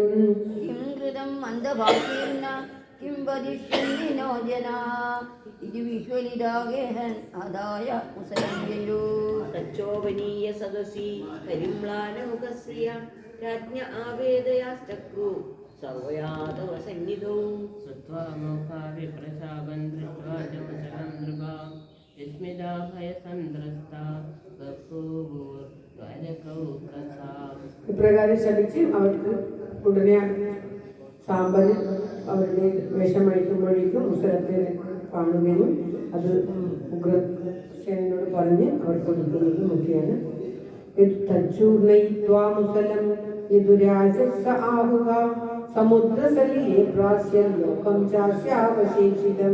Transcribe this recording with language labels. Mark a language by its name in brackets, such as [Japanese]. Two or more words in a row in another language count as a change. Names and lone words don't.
[Sanskrit] കിം കൃതം മന്ദഭാഗ്യേന കിം വദിഷ്യന്തി നോ ജനാ ഇതി വിശ്വലിതാഗേഹൻ ആദായ മുസലഞ്ജയോ. തച്ചോപനീയ സദസി പരിമ്ലാനമുഖസ്യ രാജ്ഞ ആവേദയാശ്ചക്രു സർവയാദവ സന്നിധൗ. श्रुत्वा मोखा विप्रशापं दृष्ट्वा च मुसलं नृपा विस्मिता भयसन्द्रस्ता बभूवुर्द्वारकौ प्रसा. [Malayalam] ഇപ്രകാരം ശപിച്ച് അവർക്ക് ഉടനെ സാമ്പന് അവരുടെ വേഷമഴിക്കുമ്പോഴേക്കും മുസലത്തെ കാണുകയും അത് ഉഗ്രസേനോട് പറഞ്ഞ് അവർ കൊടുക്കുന്നതും ഒക്കെയാണ്. [Sanskrit] തച്ചൂർണയിത്വാ മുസലം യദുരാജസ്സ ആഹുക സമുദ്രസലിലേ പ്രാസ്യം ലോകം ചാസ്യാവശേഷിതം.